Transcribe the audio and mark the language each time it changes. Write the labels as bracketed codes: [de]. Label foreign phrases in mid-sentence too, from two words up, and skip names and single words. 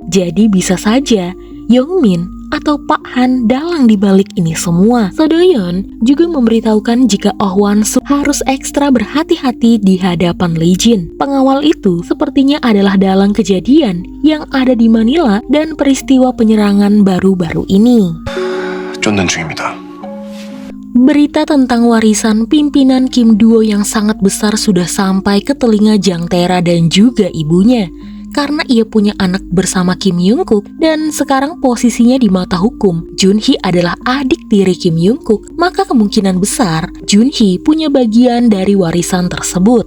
[id] Jadi bisa saja Yongmin atau Pak Han dalang di balik ini semua. So Do-yeon juga memberitahukan jika Oh Wan-soo harus ekstra berhati-hati di hadapan Lee Jin. Pengawal itu sepertinya adalah dalang kejadian yang ada di Manila dan peristiwa penyerangan baru-baru ini. [ko] 쫓는 중입니다. [id] Berita tentang warisan pimpinan Kim Duo yang sangat besar sudah sampai ke telinga Jang Tae-ra dan juga ibunya. Karena ia punya anak bersama Kim Young-kook dan sekarang posisinya di mata hukum Junhee adalah adik tiri Kim Young-kook, maka kemungkinan besar Junhee punya bagian dari warisan tersebut.